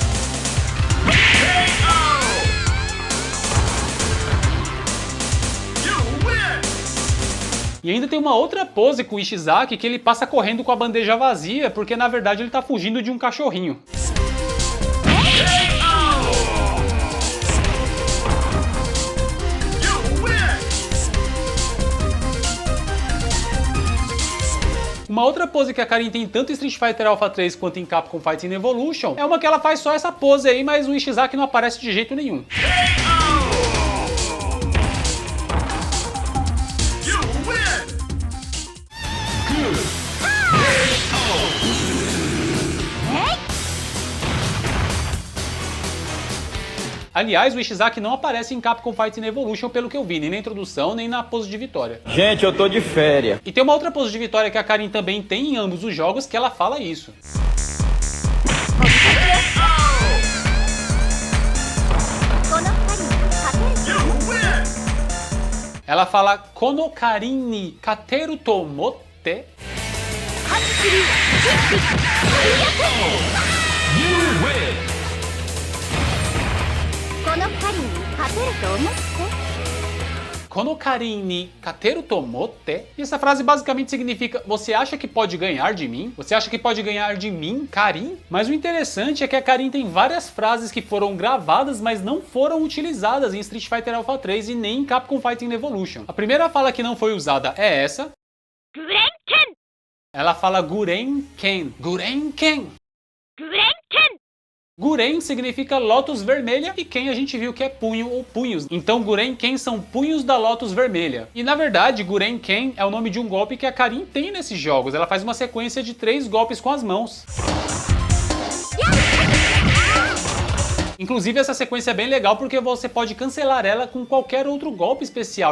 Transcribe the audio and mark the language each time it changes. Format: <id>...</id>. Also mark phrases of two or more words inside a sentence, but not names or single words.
<pt>E ainda tem uma outra pose com o Ishizaki que ele passa correndo com a bandeja vazia porque na verdade ele tá fugindo de um cachorrinho. Uma outra pose que a Karin tem tanto em Street Fighter Alpha 3 quanto em Capcom Fighting Evolution é uma que ela faz só essa pose aí, mas o Ishizaki não aparece de jeito nenhum. Aliás, o Ishizaki não aparece em Capcom Fighting Evolution pelo que eu vi, nem na introdução, nem na pose de vitória. Gente, eu tô de férias. E tem uma outra pose de vitória que a Karin também tem em ambos os jogos que ela fala isso. Ela fala</pt> <ja>この Karin に勝てると思って. この Karin に勝てると思って.</ja> <pt>E essa frase basicamente significa: você acha que pode ganhar de mim? Você acha que pode ganhar de mim, Karin? Mas o interessante é que a Karin tem várias frases que foram gravadas, mas não foram utilizadas em Street Fighter Alpha 3 e nem em Capcom Fighting Evolution. A primeira fala que não foi usada é essa. Gurenken. Ela fala Gurenken. Gurenken. Gurenken. Guren significa Lotus Vermelha e Ken a gente viu que é punho ou punhos. Então Guren Ken são punhos da Lotus Vermelha. E na verdade Guren Ken é o nome de um golpe que a Karin tem nesses jogos. Ela faz uma sequência de 3 golpes com as mãos. Inclusive essa sequência é bem legal porque você pode cancelar ela com qualquer outro golpe especial.</pt>